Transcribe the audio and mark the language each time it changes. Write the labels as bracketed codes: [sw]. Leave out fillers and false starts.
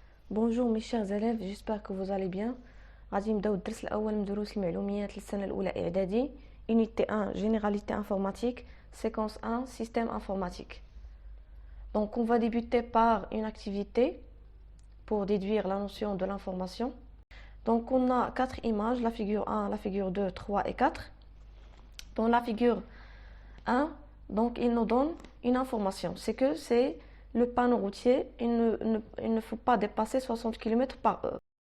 [fr] Bonjour mes chers élèves, j'espère que vous allez bien. [ar] غادي نبداو الدرس الاول من دروس المعلوميات للسنه الاولى اعدادي [fr] unité 1 généralité informatique séquence 1 système informatique. Donc on va débuter par une activité pour déduire la notion de l'information. Donc on a quatre images, la figure 1, la figure 2, 3 et 4. Dans la figure 1, donc il nous donne une information, c'est que c'est le panneau routier, il ne faut pas dépasser 60 km par heure.